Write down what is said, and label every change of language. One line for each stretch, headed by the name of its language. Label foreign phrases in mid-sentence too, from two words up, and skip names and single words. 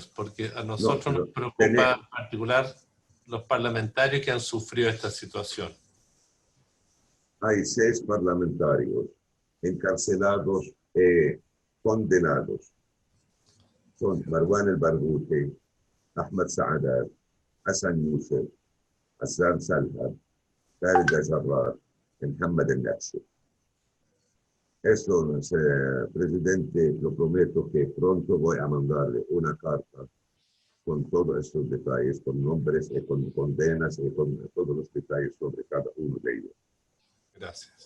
Spanish: Porque a nosotros No, nos preocupa en particular los parlamentarios que han sufrido esta situación. Hay 6 parlamentarios encarcelados condenados. Son Marwan el-Barghouti, Ahmed Saadat, Hassan Youssef, Hassan Salha, Khalid al-Jarrar, Mohammed el-Naqshi. Eso, presidente, lo prometo que pronto voy a mandarle una carta con todos estos detalles, con nombres y con condenas y con todos los detalles sobre cada uno de ellos. Gracias.